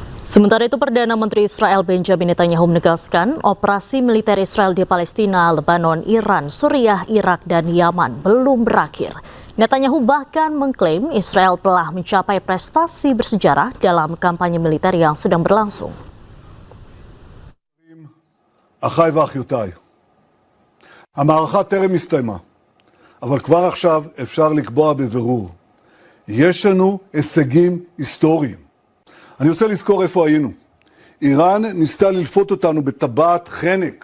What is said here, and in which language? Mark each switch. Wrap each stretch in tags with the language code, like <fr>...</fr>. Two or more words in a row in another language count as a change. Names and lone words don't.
<id>Sementara itu, Perdana Menteri Israel Benjamin Netanyahu menegaskan operasi militer Israel di Palestina, Lebanon, Iran, Suriah, Irak, dan Yaman belum berakhir. Netanyahu bahkan mengklaim Israel telah mencapai prestasi bersejarah dalam kampanye militer yang sedang berlangsung.</id> <he>אחיי ואחיותיי, המערכה טרם הסתיימה, אבל כבר עכשיו אפשר לקבוע בבירור. יש לנו הישגים היסטוריים. אני רוצה לזכור איפה היינו. איראן ניסתה ללפות אותנו בטבעת חנק.</he>